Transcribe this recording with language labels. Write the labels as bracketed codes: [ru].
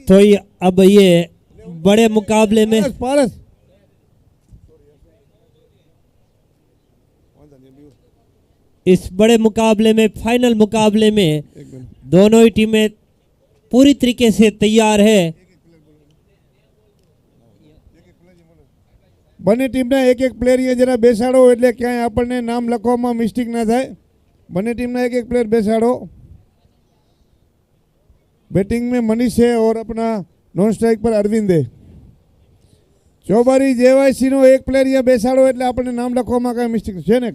[hi] तो अब ये बड़े मुकाबले में पारस इस बड़े मुकाबले में, फाइनल मुकाबले में दोनों ही टीमें पूरी तरीके से तैयार है. [gu] બંને ટીમના એક પ્લેયર અહીંયા જરા બેસાડો એટલે ક્યાંય આપણને નામ લખવામાં મિસ્ટેક ના થાય. બંને टीमना एक प्लेयर બેસાડો. [hi] बैटिंग में मनीष है और अपना नॉन स्ट्राइक पर अरविंद है. [gu] ચોબારી જેવાયસી નો એક પ્લેયર અહીંયા બેસાડો એટલે આપણને નામ લખવામાં કાંઈ મિસ્ટેક છે ને.